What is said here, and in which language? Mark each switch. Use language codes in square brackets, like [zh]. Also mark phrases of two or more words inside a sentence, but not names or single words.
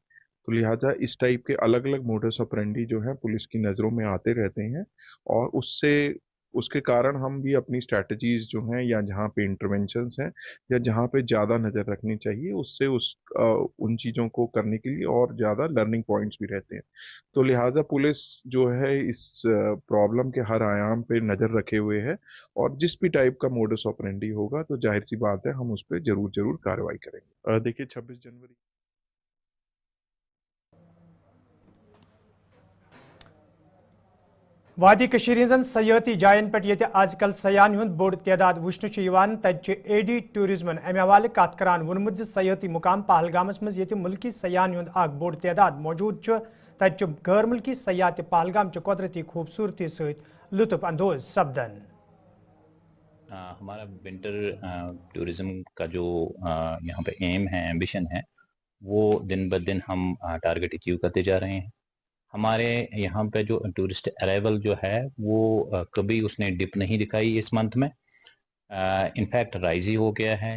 [hi] तो लिहाजा इस टाइप के अलग अलग [la] modus operandi [hi] जो है पुलिस की नज़रों में आते रहते हैं और उसके कारण हम भी अपनी स्ट्रैटेजीज जो हैं या जहाँ पे इंटरवेंशंस हैं या जहाँ पे ज़्यादा नज़र रखनी चाहिए उससे उन चीज़ों को करने के लिए और ज़्यादा [en] learning points [hi] भी रहते हैं। तो लिहाजा पुलिस जो है इस प्रॉब्लम के हर आयाम पे नज़र रखे हुए है और जिस भी टाइप का [la] modus operandi [hi] होगा तो जाहिर सी बात है हम उस पर ज़रूर कार्रवाई करेंगे। देखिए 26 जनवरी [ks] वादी कशीर हंजन सयाती जायन पे ये आजकल सयान हुंद बोड़ तादाद वुचन तत एडी टूरिज्मन अमे हवाले कत करान वोनमुत सयाती मुकाम पहलगामस मज ये मुल्की सयान हुंद आग बोड़ तादाद मौजूद तत गैर मुल्की सयाह ते पहलगाम कुदरती खूबसूरती सहित लुत्फ अंदोज सपदन। [hi] हमारा [en] winter tourism [hi] का जो यहाँ पे एम है, एम्बिशन है, वो दिन ब दिन हम टारगेट अचीव करते जा रहे हैं। हमारे यहाँ पे जो [en] tourist arrival [hi] जो है वो कभी उसने डिप नहीं दिखाई इस मंथ में, [en] in fact rise [hi] ही हो गया है।